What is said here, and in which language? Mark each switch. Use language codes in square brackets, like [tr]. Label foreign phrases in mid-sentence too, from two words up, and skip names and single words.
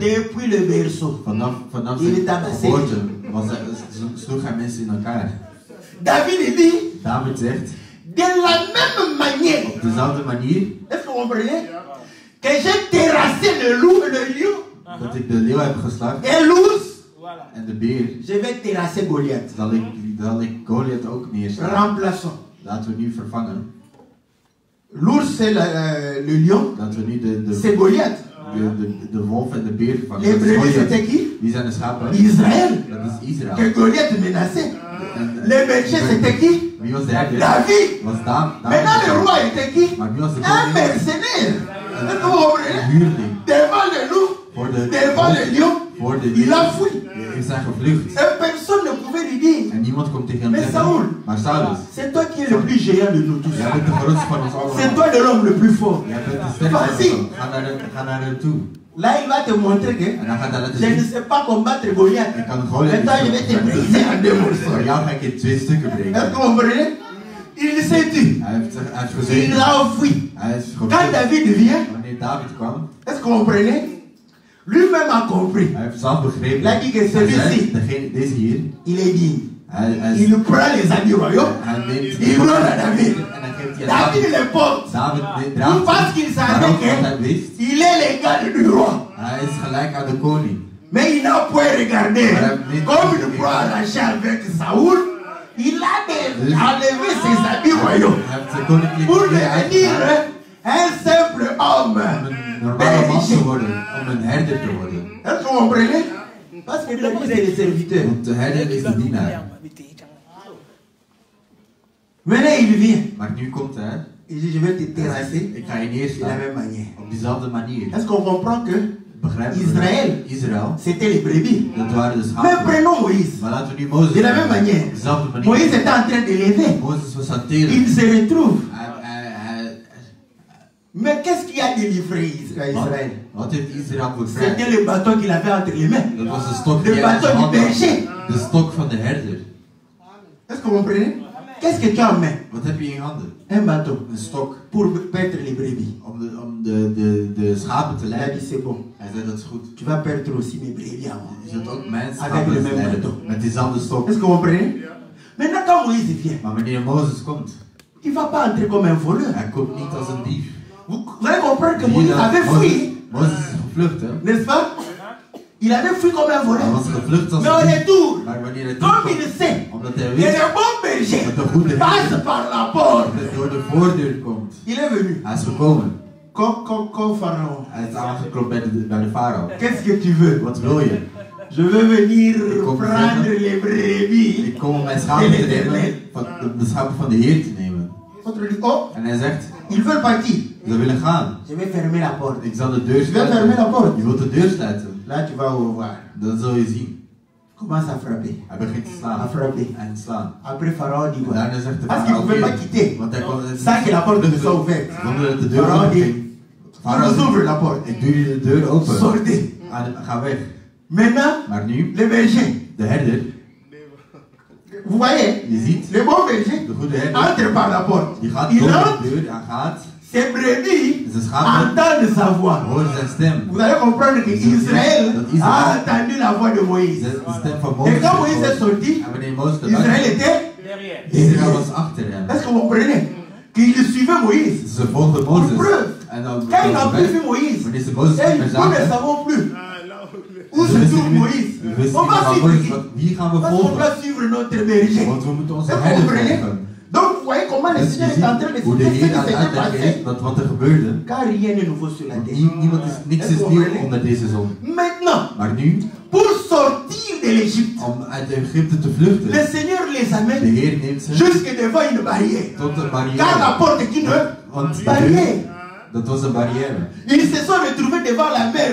[fr] Depuis le berceau. [nl] Vanaf [fr] Il [nl] zijn [fr] est tabassé. [nl] geboorte sloeg hij mensen in elkaar. [fr] David dit, [nl] David zegt, [fr] de la même manière, [nl] op dezelfde manier [fr] est-ce que vous comprenez? Que j'ai terrassé le loup et le lion [nl] dat ik de leeuw heb geslagen [fr] et l'ours, Voilà. [nl] en de beer, [fr] je vais terrasser Goliath. [nl] zal ik Goliath ook neerslaan. [fr] Remplaçons. [nl] Laten we nu vervangen. [fr] L'ours c'est le lion, [nl] Laten we nu [fr] c'est Goliath. [nl] de wolf en de beer vervangen. [fr] Les [nl] Dat is [fr] brebis [nl] Goliath. [fr] c'était qui? [nl] Wie zijn de schapen? [fr] Israël. [nl] Dat is Israël. [fr] Que Goliath menaçait. [nl] En, [fr] Les bergers c'était qui? [nl] wie was de herder? [fr] David. [nl] Was [fr] Maintenant le roi était qui? [nl] Maar wie was de [fr] Un [nl] koning? [fr] mercenaire. Est-ce que vous comprenez? [nl] Een huurling. [fr] Devant le loup, [nl] Voor de [fr] devant le lion, [nl] voor de [fr] il a fui. [nl] is zijn gevlucht. [fr] Et personne ne pouvait lui dire, [nl] En niemand komt tegen hem [fr] mais [nl] zeggen. [fr] Saoul, [nl] Maar Saulus, [fr] c'est toi qui es le plus géant de nous tous. [nl] jij bent de grootste van ons [fr] C'est [nl] allemaal. [fr] toi de l'homme le plus fort. [nl] Jij bent de sterkste [fr] Vas-y. [nl] van ons. Ga naar hem toe. [fr] Là, il va te montrer que [nl] En dan gaat hij laten [fr] je ne [nl] zien. [fr] sais pas combattre Goliath. [nl] Ik kan Goliath [fr] Maintenant, je vais te briser en deux [nl] Voor [fr] morceaux. [nl] jou ga ik in 2 stukken [fr] Est-ce que [nl] breken. [fr] vous comprenez? Il s'est dit, [nl] Hij heeft [fr] il [nl] gezegd. [fr] a fui. [nl] Hij is [fr] Quand [nl] gevlucht. [fr] David vient, [nl] Wanneer David kwam, [fr] est-ce que vous comprenez? Lui-même a compris. [nl] hij heeft zelf begrepen. [fr] Il a dit que [nl] Hij [fr] celui-ci, [nl] zei, deze hier, [fr] il est digne. [nl] hij [fr] Il prend les habits royaux, [nl] hij neemt [fr] il donne à David. [nl] en dan geeft hij aan David David. [fr] les porte. [nl] David [fr] Tout [nl] draagt [fr] parce qu'il [nl] het. [fr] savait [nl] Maar ook want hij [fr] qu'il [nl] wist, [fr] est l'égal du roi. [nl] hij is gelijk aan de koning. [fr] Mais il n'a point regardé. Comme il prend arracher avec Saoul, il a enlevé ses habits royaux. [nl] Hij heeft zijn koninklijke [fr] Pour [nl] kleren [fr] devenir [nl] uitgedaan [fr] un simple homme. [nl] om een normale man te worden, om een herder te worden. [fr] Est-ce que vous comprenez? Parce que le c'est le serviteur. [nl] Want de herder is de dienaar. [fr] Maintenant, il vient. [nl] Maar nu komt hij, [fr] Il dit, je vais te [nl] hij [fr] terrasser [nl] zegt, ik ga je [fr] de la [nl] neerslaan [fr] même manière. [nl] op diezelfde manier. [fr] Est-ce qu'on comprend que [nl] Begrijp je? [fr] Israël, [nl] Israël, [fr] c'était les brebis? [nl] dat waren de [fr] Mais [nl] schapen. [fr] prenons Moïse. [nl] Maar laten we nu Mozes [fr] De la même [nl] nemen. [fr] manière. [nl] Op dezelfde manier. [fr] Moïse était en train de lever. [nl] Mozes was aan het telen. [fr] Il se retrouve. Mais qu'est-ce qui a délivré Israël? [nl] Wat heeft Israël bevrijd? [fr] C'était le bâton qu'il avait entre les mains. [nl] Dat was de stok [fr] Le [nl] die hij in zijn [fr] bâton du [nl] hand had. [fr] berger. [nl] De stok van de herder. [fr] Est-ce que vous comprenez? Qu'est-ce que tu as en main? [nl] Wat heb je in je handen? [fr] Un bâton. [nl] Een stok. [fr] Pour perdre les brebis. [nl] Om de schapen te [fr] Il a [nl] leiden. [fr] dit c'est bon. [nl] Hij zei dat is goed. [fr] Tu vas perdre aussi mes brebis à moi. [nl] Je zult ook mijn [fr] Avec [nl] schapen [fr] le même [nl] leiden. [fr] bâton. [nl] Met diezelfde stok. [fr] Est-ce que vous comprenez? Maintenant, quand Moïse vient, [nl] Maar wanneer Mozes komt, [fr] il ne va pas entrer comme un voleur. [nl] hij komt niet als een dief. [fr] Vous allez comprendre que [nl] Zie je [fr] Moïse [nl] dat? [fr] avait fui, [nl] Mozes is gevlucht, hè? [fr] n'est-ce pas? Il avait fui comme un [nl] Hij [fr] voleur. [nl] was gevlucht als [fr] Mais au [nl] een dief. [fr] retour, [nl] Maar wanneer hij [fr] comme [nl] terugkomt, [fr] il sait [nl] omdat hij [fr] que [nl] weet [fr] le bon berger [nl] dat de goede [fr] passe [nl] herder [fr] par la porte, [nl] door de voordeur komt. [fr] il est venu. [nl] Hij is gekomen. [fr] Comme Pharaon. [nl] Hij is aangeklopt bij de farao. [fr] Qu'est-ce que tu veux? [nl] Wat wil je? [fr] Je veux venir [nl] kom [fr] prendre les brebis. [nl] Ik kom om mijn schapen te nemen, de schapen van de Heer te nemen. [fr] L'autre dit, oh, [nl] En hij zegt, [fr] ils veulent partir. [nl] ze willen gaan. [fr] Je vais fermer la porte. [nl] Ik zal de deur [fr] Je vais fermer la [nl] sluiten. [fr] porte. [nl] Je wilt de deur sluiten. [fr] Là, tu vas voir. [nl] Dan zul je zien. [fr] Commence à frapper. [nl] Hij begint te [fr] À [nl] slaan. [fr] frapper. [nl] En te slaan. [fr] Après, Pharaon dit [nl] En [fr] quoi? [nl] daarna zegt de [fr] Parce qu'il ne [nl] farao, [fr] pouvait pas [nl] oké. [fr] quitter. [nl] Want hij kon [fr] Sans que la porte ne soit ouverte. [nl] zonder dat de deur [fr] Pharaon [nl] open [fr] dit, [nl] ging. [fr] on [nl] Farao [fr] vous ouvre [nl] zegt, [fr] la porte. [nl] ik doe je de deur open. [fr] Sortez. [nl] Ga weg. [fr] Maintenant, [nl] Maar nu, [fr] le berger, [nl] de herder, [fr] vous voyez, [nl] je ziet, [fr] le bon berger [nl] de goede herder, [fr] entre par la porte. [nl] die gaat [fr] Il [nl] door [fr] entre, [nl] de deur, hij gaat, [fr] ses brebis [nl] zijn schapen [fr] entendent sa voix. [nl] horen zijn stem. [fr] Vous allez comprendre que Israël a entendu la voix de Moïse. [nl] De stem van [fr] Et [nl] Mozes. [fr] quand Moïse est sorti, [nl] En wanneer Mozes [fr] Israël [nl] eruit [fr] était. Derrière. [nl] Israël was achter hem. [fr] Est-ce que vous comprenez? Qu'il suivait Moïse. [nl] Ze volgden [fr] Pour [nl] Mozes. [fr] preuve, [nl] En dan [fr] quand ils n'ont plus vu Moïse, [nl] wanneer ze Mozes [fr] et [nl] niet meer [fr] nous ne [nl] zagen, [fr] savons plus où [nl] we [fr] se [nl] wisten [fr] trouve [nl] niet- [fr] Moïse. [nl] we wisten [fr] On [nl] niet [fr] va [nl] waar [fr] suivre [nl] Mozes [fr] qui? [nl] was. Wie gaan we [fr] Parce qu'on [nl] volgen? [fr] doit suivre notre berger. [nl] Want we moeten onze [fr] Est-ce que vous [nl] herder [fr] comprenez? [nl] volgen. [fr] Donc vous voyez comment le [nl] Dus je [fr] Seigneur est en train de [nl] ziet hoe de [fr] expliquer ce [nl] Heer aan [fr] qui [nl] het [fr] s'était [nl] uitleggen is [fr] passé. [nl] wat er gebeurde. [fr] Car rien n'est nouveau sur la [nl] Want [fr] terre. [nl] niks is nieuw onder deze zon. [fr] Maintenant, [nl] Maar nu, [fr] pour sortir de l'Égypte, [nl] om uit Egypte te vluchten, [fr] le Seigneur les [nl] de [fr] amène [nl] Heer neemt ze [fr] jusque devant une barrière. [nl] tot een [fr] Car la [nl] barrière. [fr] porte est une [nl] Want die [fr] barrière. [nl] deur, dat was een barrière. [fr] Ils se sont retrouvés devant la mer